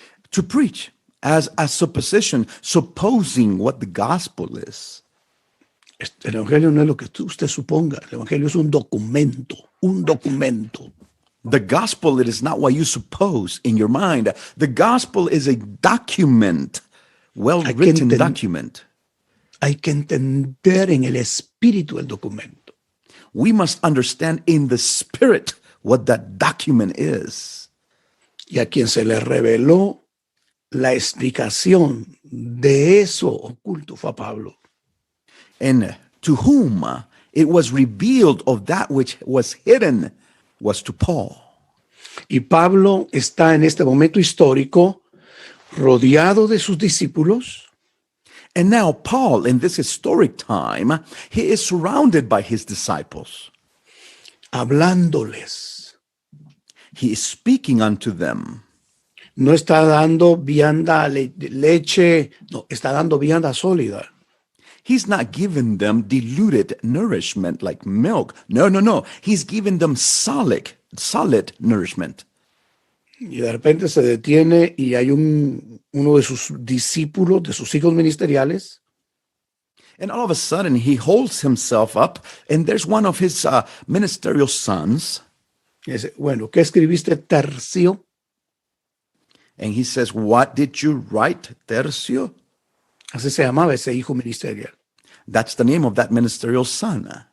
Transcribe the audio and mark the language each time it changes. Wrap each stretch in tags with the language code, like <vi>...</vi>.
<en>To preach as a supposition, supposing what the gospel is.</en> <es>El evangelio no es lo que usted suponga. El evangelio es un documento.</es> <en>The gospel, it is not what you suppose in your mind. The gospel is a document, well-written document.</en> <es>Hay que entender en el espíritu el documento.</es> <en>We must understand in the spirit what that document is.</en> <es>Y a quien se le reveló la explicación de eso oculto fue a Pablo.</es> <en>And to whom it was revealed of that which was hidden was to Paul.</en> <es>Y Pablo está en este momento histórico rodeado de sus discípulos.</es> <en>And now Paul, in this historic time, he is surrounded by his disciples.</en> <es>Hablándoles.</es> <en>He is speaking unto them.</en> <es>No está dando vianda leche, no, está dando vianda sólida.</es> <en>He's not giving them diluted nourishment like milk. No. He's giving them solid nourishment.</en> <es>Y de repente se detiene y hay uno de sus discípulos, de sus hijos ministeriales,</es> <en>And all of a sudden, he holds himself up, and there's one of his ministerial sons,</en> <es>y dice, bueno, ¿qué escribiste, Tercio?</es> <en>and he says, "What did you write, Tercio?"</en> <es>Así se llamaba ese hijo ministerial.</es> <en>That's the name of that ministerial son.</en>